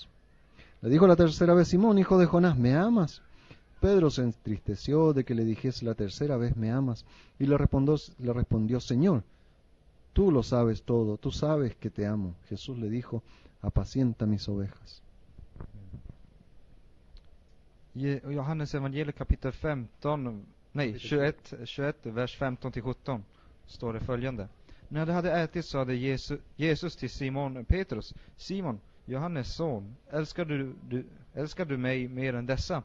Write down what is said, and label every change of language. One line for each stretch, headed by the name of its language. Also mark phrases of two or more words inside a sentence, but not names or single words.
Spanish: Le dijo la tercera vez: Simón, hijo de Jonás, ¿me amas? Pedro se entristeció de que le dijese la tercera vez: ¿me amas? Y le respondió: Señor, tú lo sabes todo, tú sabes que te amo. Jesús le dijo: apacienta mis ovejas.
Swedish: Johannes evangeliet kapitel 21, vers 15 till 17 står det följande. När de hade ätit sade Jesus till Simon Petrus: Simon, Johannes son, älskar du mig mer än dessa?